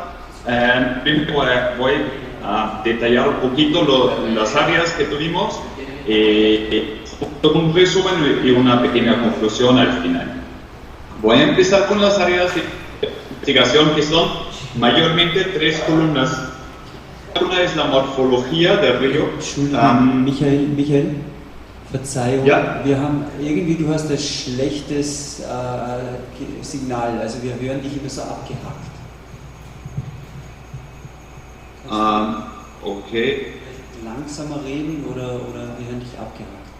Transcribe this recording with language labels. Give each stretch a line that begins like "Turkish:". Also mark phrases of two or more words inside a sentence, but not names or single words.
Spanish: Voy a detallar un poquito las áreas que tuvimos, un resumen y una pequeña conclusión al final. Voy a empezar con las áreas de investigación, que son mayormente 3 columnas. Una es la morfología del río.
German: Michael, Verzeihung, ja? wir haben irgendwie, du hast ein schlechtes Signal, also wir hören dich immer so abgehackt. Okay. Langsamer reden oder wir hören dich abgehackt.